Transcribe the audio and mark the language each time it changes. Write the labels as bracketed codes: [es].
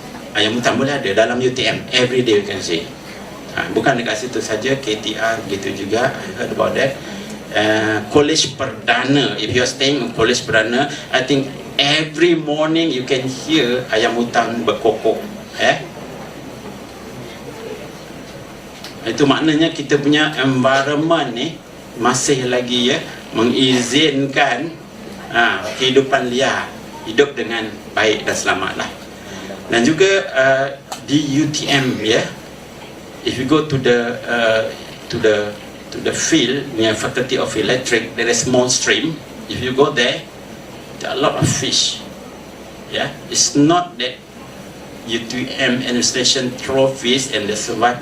[ms] Ayam hutan boleh ada dalam UTM. [en] Every day you can see. [ms] Bukan dekat situ saja, KTR gitu juga. [en] I heard about that. College Perdana, if you are staying in College Perdana, I think every morning you can hear [ms] ayam hutan berkokok. Itu maknanya kita punya environment ni masih lagi ya mengizinkan kehidupan liar hidup dengan baik dan selamatlah. Dan juga di UTM ya, [en] if you go to the field near Faculty of Electric, there is small stream. If you go there, there are a lot of fish. Yeah, it's not that UTM administration throw fish and they survive.